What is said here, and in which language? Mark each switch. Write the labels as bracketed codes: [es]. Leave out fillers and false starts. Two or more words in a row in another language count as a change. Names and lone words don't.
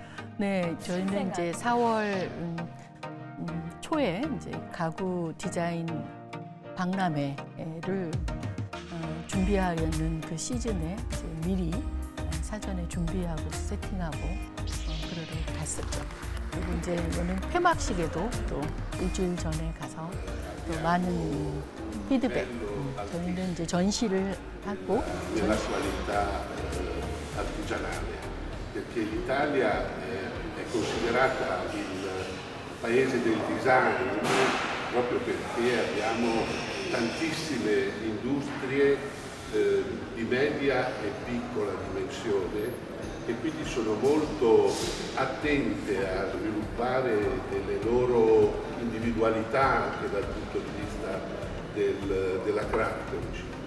[ko] 네, 저희는 이제 4월 초에 이제 가구 디자인 박람회를 준비하려는 그 시즌에 이제 미리 사전에 준비하고 세팅하고 그러러 갔었죠. 그리고 이제 이거는 폐막식에도 또 일주일 전에 가서 또 많은 피드백. 저희는 이제 전시를 하고 [it] della qualità artigianale, perché l'Italia è considerata il paese del design proprio perché abbiamo tantissime industrie di media e piccola dimensione e quindi sono molto attente a sviluppare delle loro individualità anche dal punto di vista della craftsmanship.